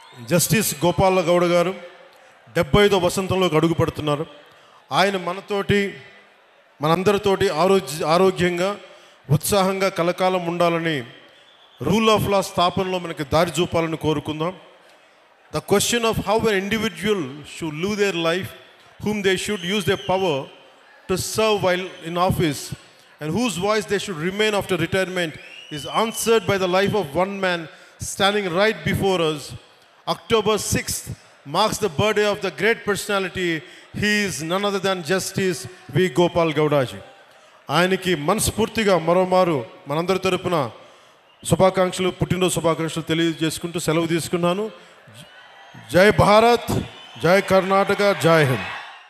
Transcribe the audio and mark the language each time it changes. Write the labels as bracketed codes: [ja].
[te] Justice Gopala Gowda గారు 75వ వసంతంలోకి అడుగుపడుతున్నారు. ఆయన మనందరితోటి ఆరోగ్యంగా ఉత్సాహంగా కలకాలం ఉండాలని, రూల్ ఆఫ్ లా స్థాపనలో మనకి దారి చూపాలని కోరుకుందాం. [en] The question of how an individual should live their life, whom they should use their power to serve while in office and whose voice they should remain after retirement is answered by the life of one man standing right before us. October 6th marks the birthday of the great personality. He is none other than Justice V. Gopal Gowdaji. [te] ఆయనకి మనస్ఫూర్తిగా మరోమారు మనందరి తరపున శుభాకాంక్షలు, పుట్టినరోజు శుభాకాంక్షలు తెలియజేసుకుంటూ సెలవు తీసుకున్నాను. జై భారత్, జై కర్ణాటక, జై హింద్.